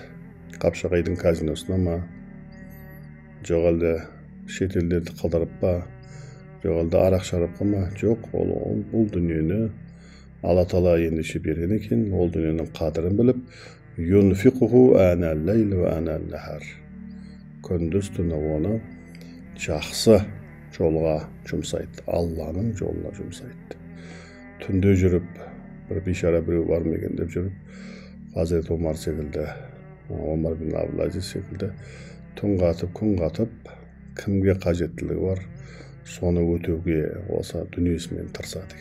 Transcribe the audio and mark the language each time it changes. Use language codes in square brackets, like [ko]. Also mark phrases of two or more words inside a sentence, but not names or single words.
[kk] Қапшағайдың казиносына ма? Жоқ әлде шетелдерді қалдырып па? Жоқ әлде арақ шарапқа ма? Жоқ, бұл дүниені Алла Тағала ендеше берген екен, ол дүниенің қадірін біліп, [ar] ينفقه آناء الليل وآناء النهار. [kk] Күндіз түні оны жақсы жолға жұмсайды, Алланың жолына жұмсайды. Түнде жүріп, бір бейшара біреу бар ма екен деп жүріп, Хазірет Омар секілді, Омар бин Абдул-Азиз секілді түн қатып, күн қатып, кімге қажеттілігі бар, соны өтеуге осы дүниесімен тырысады екен.